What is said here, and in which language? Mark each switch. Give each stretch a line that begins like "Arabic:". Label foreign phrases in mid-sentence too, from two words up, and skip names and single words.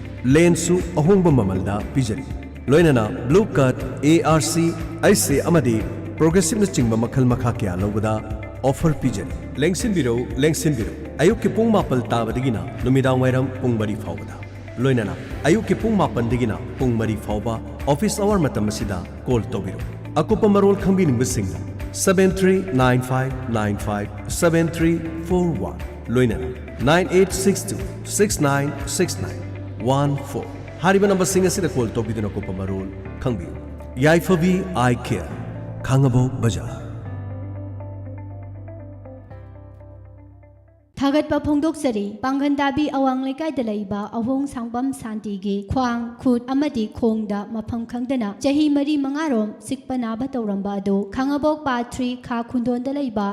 Manipuri: लेंसु अहोंग ममलदा पिजरी लोइनना
English: blue cut
Manipuri: ARC IC अमदी प्रोग्रेसिव न चिंग मखल मखा क्या लौबदा ऑफर पिजरी लेंसिनबिरो अयुक के पुंग मापल ताबदगिना नुमिदांग वायरम पुंग मरी फावदा लोइनना अयुक के पुंग मापन दिगिना पुंग मरी फावबा
English: office hour
Manipuri: मतम सिदा कॉल तोबिरो अकुप मरोल खंबिनिंग 7395957341 लोइनना 9862696914 हारिबा नंबर सिंग असिदा कॉल तोबिदुना अकुप मरोल खंबी याइफबी
English: eye care
Manipuri: खांगबो बाजार थागतपा फोंदोकचरी पांगनदाबी अवांग लेकाइदा लैबा अहोंग सांगबम शांतिगी ख्वांग खुद अमदी खोंगदा मफम खंगदना चही मरी मंगारोम सिकपा नाबा तौरंबा अदो खांगबोक पार्ट 3 खा खुंदोंदा लैबा